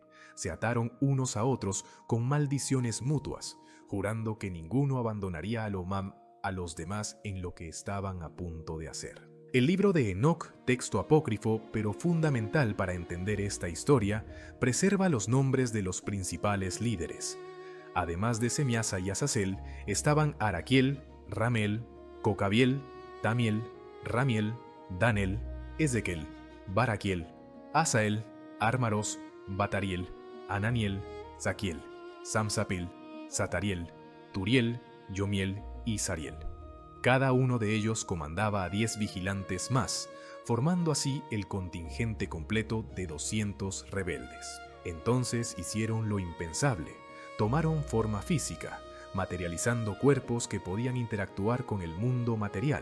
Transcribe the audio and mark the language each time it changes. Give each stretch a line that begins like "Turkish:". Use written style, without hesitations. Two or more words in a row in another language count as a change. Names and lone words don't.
Spanish: Se ataron unos a otros con maldiciones mutuas, jurando que ninguno abandonaría a los demás en lo que estaban a punto de hacer. El libro de Enoc, texto apócrifo pero fundamental para entender esta historia, preserva los nombres de los principales líderes. Además de Semiasa y Azazel, estaban Araquiel, Ramel, Cocabiel, Tamiel, Ramiel, Danel, Ezequiel, Baraquiel, Asael, Armaros, Batariel, Ananiel, Zaquiel, Samsapil, Satariel, Turiel, Yomiel y Sariel. Cada uno de ellos comandaba a 10 vigilantes más, formando así el contingente completo de 200 rebeldes. Entonces hicieron lo impensable, tomaron forma física, materializando cuerpos que podían interactuar con el mundo material.